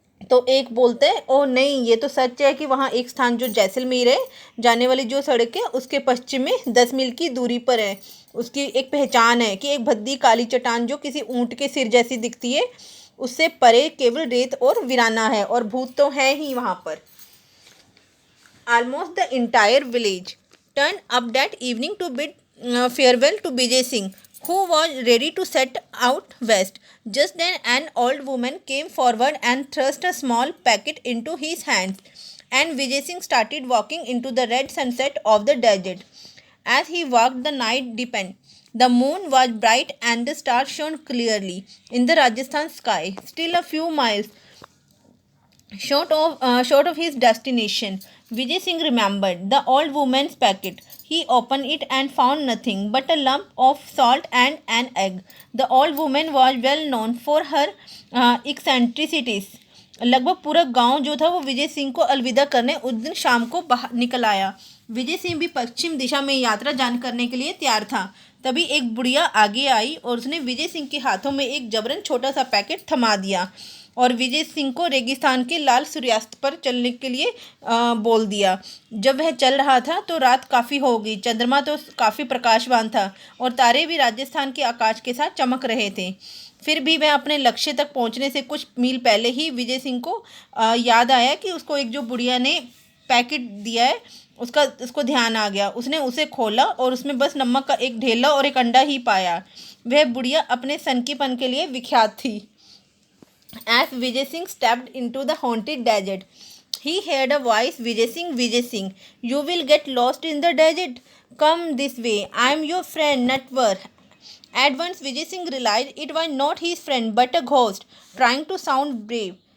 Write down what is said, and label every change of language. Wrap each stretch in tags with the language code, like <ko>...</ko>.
<hi>तो एक बोलते हैं ओ नहीं, ये तो सच है कि वहाँ एक स्थान जो जैसलमेर है जाने वाली जो सड़क है उसके पश्चिम में 10 मील की दूरी पर है। उसकी एक पहचान है कि एक भद्दी काली चट्टान जो किसी ऊँट के सिर जैसी दिखती है, उससे परे केवल रेत और वीराना है और भूत तो है ही वहाँ पर।</hi> <en>Almost the entire village turned up that evening to bid farewell to Vijay Singh, who was ready to set out west. Just then an old woman came forward and thrust a small packet into his hands, and Vijay Singh started walking into the red sunset of the desert. As he walked, the night deepened. The moon was bright and the stars shone clearly in the Rajasthan sky. Still a few miles short of his destination, Vijay Singh remembered the old woman's packet. He opened it and found nothing but a lump of salt and an egg. The old woman was well known for her eccentricities.</en> <hi>लगभग पूरा गांव जो था वो विजय सिंह को अलविदा करने उस दिन शाम को बाहर निकल आया। विजय सिंह भी पश्चिम दिशा में यात्रा जान करने के लिए तैयार था। तभी एक बुढ़िया आगे आई और उसने विजय सिंह के हाथों में एक जबरन छोटा सा पैकेट थमा दिया और विजय सिंह को रेगिस्तान के लाल सूर्यास्त पर चलने के लिए बोल दिया। जब वह चल रहा था तो रात काफ़ी हो गई। चंद्रमा तो काफ़ी प्रकाशवान था और तारे भी राजस्थान के आकाश के साथ चमक रहे थे। फिर भी वह अपने लक्ष्य तक पहुंचने से कुछ मील पहले ही विजय सिंह को याद आया कि उसको एक जो बुढ़िया ने पैकेट दिया है, उसको ध्यान आ गया। उसने उसे खोला और उसमें बस नमक का एक ढेला और एक अंडा ही पाया। वह बुढ़िया अपने सनकीपन के लिए विख्यात थी।</hi> <en>As Vijay Singh stepped into the haunted desert, he heard a voice, Vijay Singh, you will get lost in the desert. Come this way, I am your friend, Natwar. At once, Vijay Singh realized it was not his friend but a ghost, trying to sound brave.</en>